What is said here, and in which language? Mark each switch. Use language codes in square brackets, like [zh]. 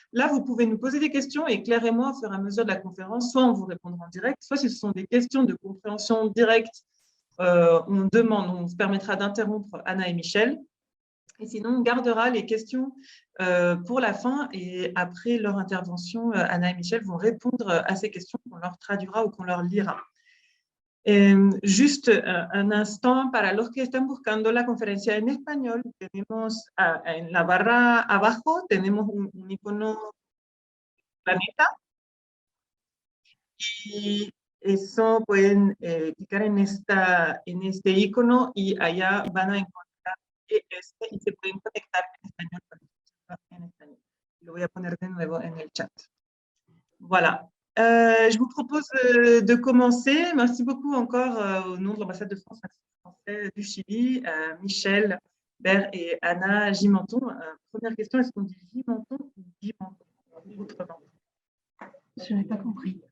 [fr] Là, vous pouvez nous poser des questions et Claire et moi, au fur et à mesure de la conférence, soit on vous répondra en direct, soit si ce sont des questions de compréhension directe, on se permettra d'interrompre Anna et Michel. Et sinon, on gardera les questions pour la fin et après leur intervention, Anna et Michel vont répondre à ces questions qu'on leur traduira ou qu'on leur lira. Juste un instant, [es] para los que estén buscando la conferencia en español, tenemos en la barra abajo, tenemos un icono planeta y eso pueden clicar en este icono y allá van a encontrar y se pueden conectar en español. Lo voy a poner de nuevo en el chat. [fr] Voilà. Je vous propose de commencer. Merci beaucoup encore au nom de l'ambassade de France français du Chili, Michel Bert et Anna Gimenton. Première question, est-ce qu'on dit Gimenton ou Gimenton autrement? Je n'ai pas compris.